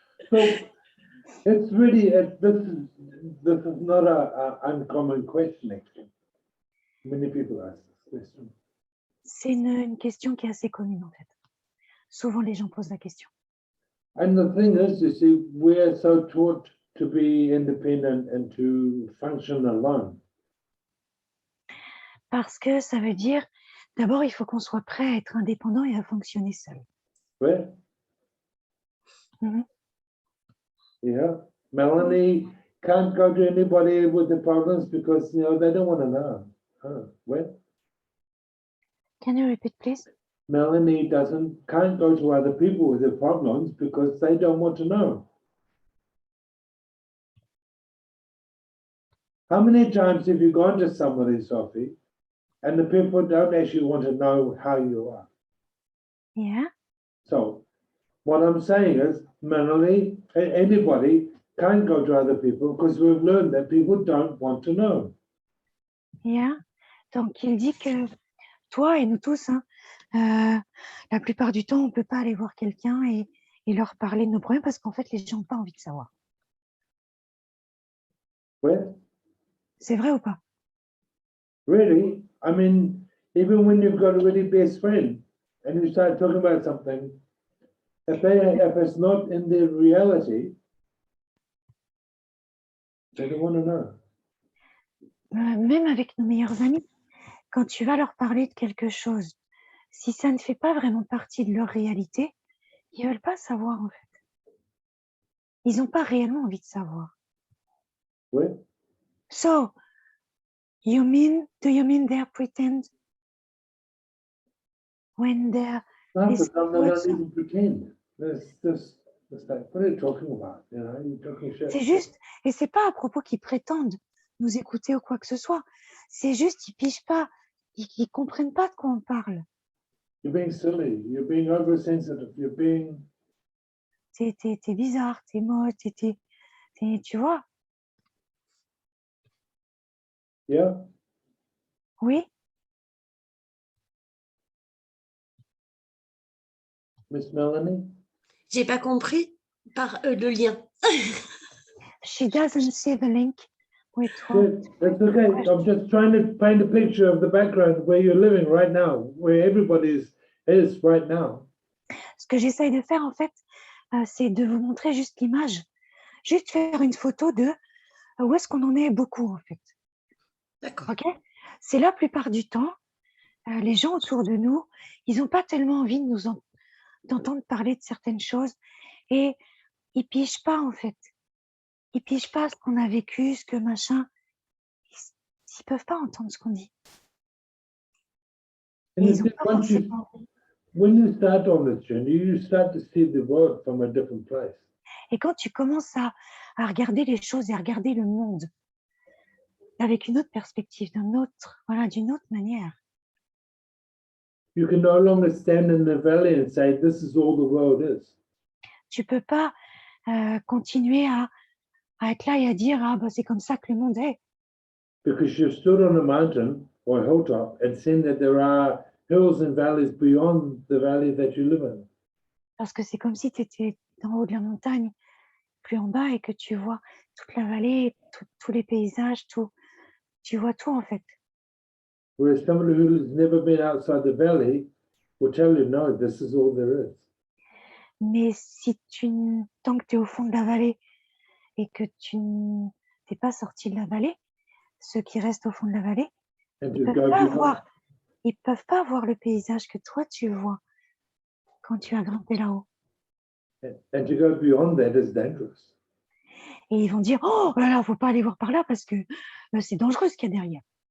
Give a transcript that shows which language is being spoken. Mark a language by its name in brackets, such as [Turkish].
[English] So it's really this is not a uncommon question actually. Many people ask this question. [French] C'est une question qui est assez commune en fait. Souvent les gens posent la question. [English] And the thing is, you see, we're so taught to be independent and to function alone. [French] Parce que ça veut dire, d'abord, il faut qu'on soit prêt à être indépendant et à fonctionner seul. Ouais. Mm-hmm. [English] Yeah. Melanie can't go to anybody with the problems because, you know, they don't want to know. What? Can you repeat, please? Melanie can't go to other people with their problems because they don't want to know. How many times have you gone to somebody, Sophie, and the people don't actually want to know how you are? Yeah. So what I'm saying is, Melanie, anybody can't go to other people because we've learned that people don't want to know. Yeah. [French] Donc, il dit que toi et nous tous, la plupart du temps, on ne peut pas aller voir quelqu'un et leur parler de nos problèmes parce qu'en fait, les gens n'ont pas envie de savoir. Ouais. C'est vrai ou pas? [English] Really? I mean, even when you've got a really best friend and you start talking about something, if it's not in their reality, they don't want to know. [French] Même avec nos meilleurs amis, quand tu vas leur parler de quelque chose, si ça ne fait pas vraiment partie de leur réalité, ils ne veulent pas savoir en fait. Ils n'ont pas réellement envie de savoir. Oui. [English] So, do you mean they pretend when they're... No, but some they don't even pretend. It's like, what are you talking about? You know, you're talking shit. [French] C'est juste, et c'est pas à propos qu'ils prétendent nous écouter ou quoi que ce soit. C'est juste, ils pigent pas, ils comprennent pas de quoi on parle. [English] You're being silly. You're being oversensitive. You're being... [French] T'es bizarre, t'es moche, tu vois? [English] Yeah. [French] Oui? [English] Miss Melanie? [French] J'ai pas compris. par le lien. [English] She doesn't see the link with what. Good, that's okay. I'm just trying to paint a picture of the background where you're living right now, where everybody is right now. [French] Ce que j'essaye de faire, en fait, c'est de vous montrer juste l'image, juste faire une photo de où est-ce qu'on en est beaucoup, en fait. D'accord. OK? C'est la plupart du temps, les gens autour de nous, ils n'ont pas tellement envie de d'entendre parler de certaines choses et ils pigent pas, en fait. Ils pigent pas ce qu'on a vécu, ce que machin. Ils peuvent pas entendre ce qu'on dit. Et [English] And [French] ils ont [English] it's [French] pas [English] once you, [French] forcément envie. [English] when you start on this journey, you start to see the world from a different place. [French] Et quand tu commences à regarder les choses et à regarder le monde avec une autre perspective, d'une autre manière, [English] You can no longer stand in the valley and say, this is all the world is. [French] tu peux pas continuer à être là et à dire ah bah c'est comme ça que le monde est, [English] Because you've stood on a mountain or a hilltop and seen that there are hills and valleys beyond the valley that you live in. [French] parce que c'est comme si tu étais en haut de la montagne, plus en bas et que tu vois toute la vallée, tous les paysages, tu vois tout en fait. [English] Whereas somebody who's never been outside the valley will tell you, no, this is all there is. [French] Mais si tant que tu es au fond de la vallée et que tu n'es pas sorti de la vallée, ceux qui restent au fond de la vallée, [English] And [French] ils [English] to [French] peuvent [English] go [French] pas [English] beyond, [French] voir le paysage que toi tu vois quand tu as grimpé là-haut. [English] and to go beyond that is dangerous. [French] Et ils vont dire oh là là, faut pas aller voir par là parce que c'est dangereux ce qu'il y a derrière.